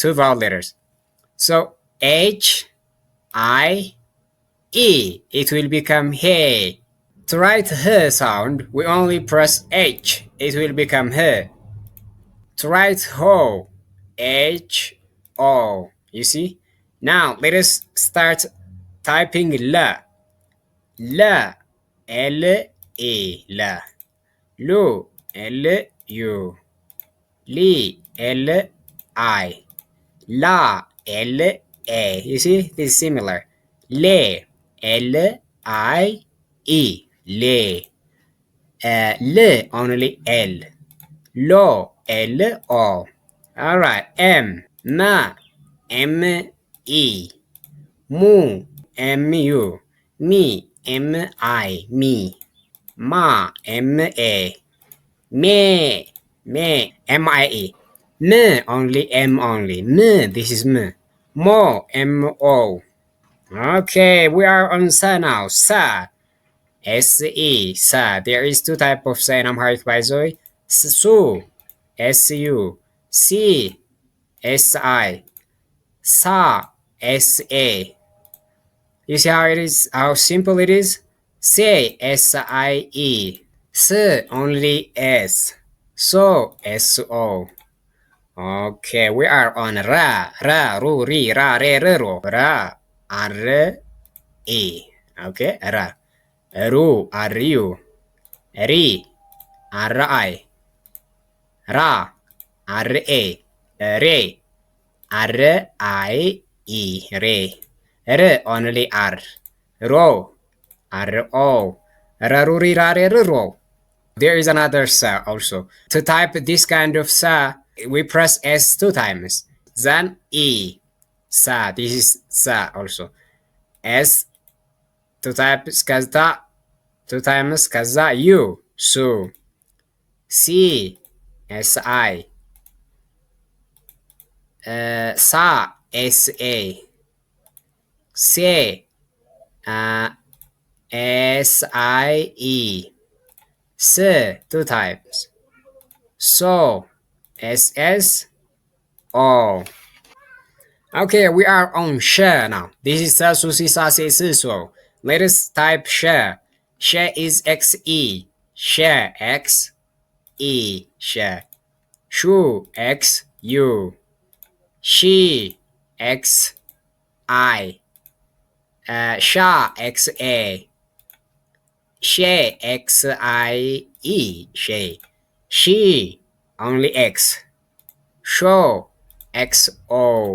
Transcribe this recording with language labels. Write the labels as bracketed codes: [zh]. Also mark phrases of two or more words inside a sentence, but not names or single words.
[en] Two vowel letters. So H, I, E, it will become he. To write he sound, we only press H, it will become he. To write ho, H-O, you see? Now let us start typing la. La, L-E, la. Lu, L-U. Li, L-I. La, L-A. You see? This is similar. Le, L-I-E. Le. Le, only L. Lo, L-O. Alright. M, ma, M-E. Mu, M-U. Mi, M-I, me. Ma, M-A. Me, M-I-E. Me, only M only. Me, this is me. Mo, M-O. Okay, we are on sa now. Sa, S-E, sa. There is two types of sa in Amharic, by the way. Su, S-U. Si, S-I. Sa, S-A. You see how it is, how simple it is? Say, S-I-E. S, only S. So, S-O. Okay, we are on ra, ru, ri, ra, re, ro. Ra, R, E. Okay, ra. Ru, R-U. Ri, R-I. Ra, R-A. Re, R-I-E. Re. R, only R. Ro, R-O. Raruri, rare, ro. There is another sa also. To type this kind of sa, we press S two times. Then E. Sa. This is sa also. S. To type skazda. Two times kaza. U. Su. Si. S-I. Sa. S-A. Se. S-I-E. S, two times. So, S-S-O. Okay, we are on sh now. This is sa, su, si, sa, se, si, so. Let us type sh. Sh is X-E. sh x e sh, shu x u, she x I, sha x a, she x I e she, she only x, show x o.